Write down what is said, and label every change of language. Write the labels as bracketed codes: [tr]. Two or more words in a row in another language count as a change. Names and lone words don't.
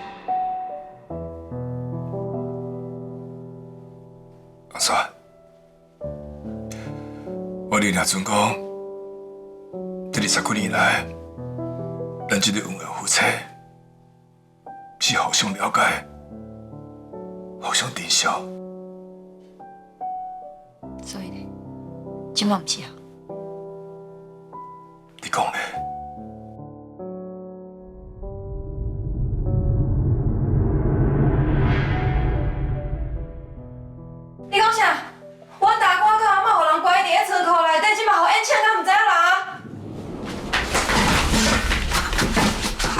[nan] 王帅，我哋若准讲，这20几年来，咱这对恩爱夫妻是互相了解、互相珍惜。所以呢，今晚唔是啊？你讲呢？你讲啥？我大哥甲阿嬷互人关伫咧仓库内底，即嘛互因请，敢唔知影啦？